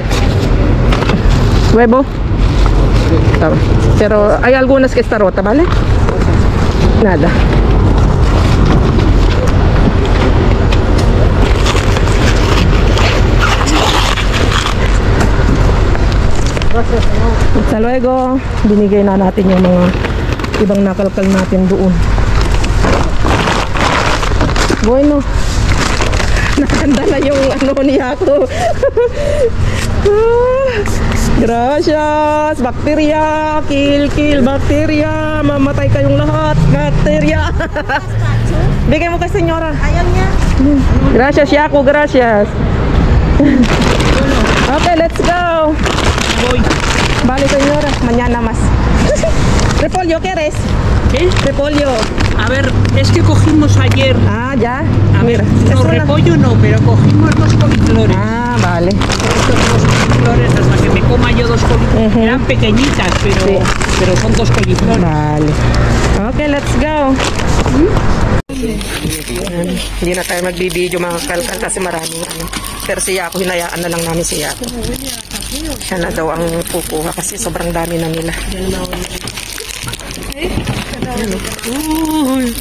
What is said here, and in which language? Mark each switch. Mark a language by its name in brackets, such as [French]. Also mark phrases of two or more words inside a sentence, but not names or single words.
[Spanish] Huevo. Toma. Pero hay algunas que está rota, ¿vale? Nada. Hasta luego. [Filipino] Binigay na natin yung mga ibang nakalkal natin doon. [Spanish] Bueno. [Filipino] Nakanda na yung ano niya ako. [Spanish] Gracias. [Filipino] Bakterya. Kill. Bakterya. Mamatay kayong lahat. Bakterya. Bigay mo kay senyora. Ayaw niya. [Spanish] Gracias, Yaku. Gracias. [English] Okay, let's go. [Spanish] Voy. Vale, señora. Mañana más. Repollo, ¿quieres? ¿Qué? Repollo. A ver, es que cogimos ayer... Ah, ya. A ver, es no, una- repollo no, pero cogimos 2 coliflores. Ah, vale. Estos 2 coliflores, hasta que me coma yo 2 coliflores. Ujú. Eran pequeñitas, pero, Sí. pero son 2 coliflores. Vale. [English] Okay, let's go. [Filipino] Yan. Hindi na tayo magbibideo mga kalkal kasi maraming ano. Pero si Yako, hinayaan na lang namin si Yako. Siya na daw ang kukuha kasi sobrang dami na nila. Uy.